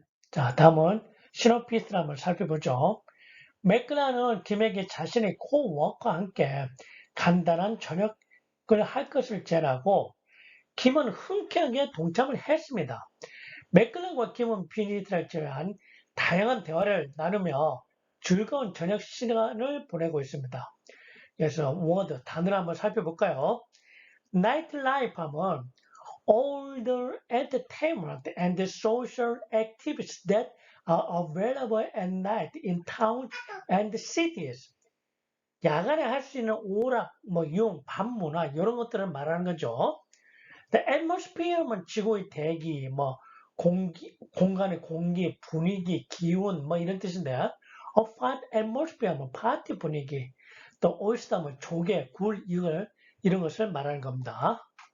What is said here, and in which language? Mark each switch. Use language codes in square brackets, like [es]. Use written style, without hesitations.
[ko] 자, 다음은 시놉시스를 한번 살펴보죠. 맥그라는 김에게 자신의 코워크와 함께 간단한 저녁을 할 것을 제안하고 김은 흔쾌하게 동참을 했습니다. 맥클란과 김은 비즈니스를 제외한 다양한 대화를 나누며 즐거운 저녁 시간을 보내고 있습니다. 그래서 워드, 단어를 한번 살펴볼까요? [en] Nightlife [ko] 하면 [en] all the entertainment and the social activities that are available at night in towns and cities. [ko] 야간에 할 수 있는 오락, 밤문화 이런 것들을 말하는 거죠. The atmosphere는 지구의 대기, 공간의 공기, 분위기, 기운, 이런 뜻인데, [en] a fun atmosphere [ko] 는 파티 분위기, 또 oyster는 조개, 굴, 이런 것을 말하는 겁니다.